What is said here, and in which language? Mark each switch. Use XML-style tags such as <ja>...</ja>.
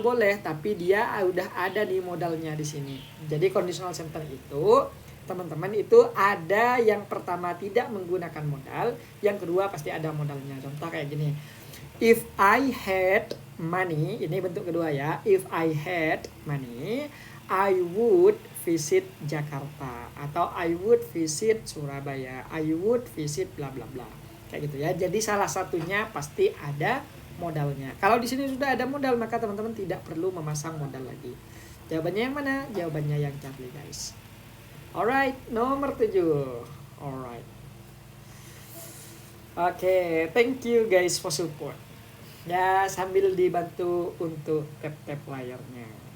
<id>Boleh, tapi dia udah ada di modalnya di sini. Jadi conditional sentence itu teman-teman itu ada yang pertama tidak menggunakan modal, yang kedua pasti ada modalnya. Contoh kayak gini.</id> <en>If I had money,</en> <id>ini bentuk kedua ya.</id> <en>If I had money, I would visit Jakarta</en> <id>atau</id> <en>I would visit Surabaya. I would visit bla bla bla.</en> <id>Kayak gitu ya. Jadi salah satunya pasti ada modalnya. Kalau di sini sudah ada modal, maka teman-teman tidak perlu memasang modal lagi. Jawabannya yang mana? Jawabannya yang Charlie guys.</id> <en>Alright,</en> <id>nomor 7.</id> <en>Alright. Oke, thank you guys for support.</en> <id>Ya, sambil dibantu untuk tap-tap layarnya.</id>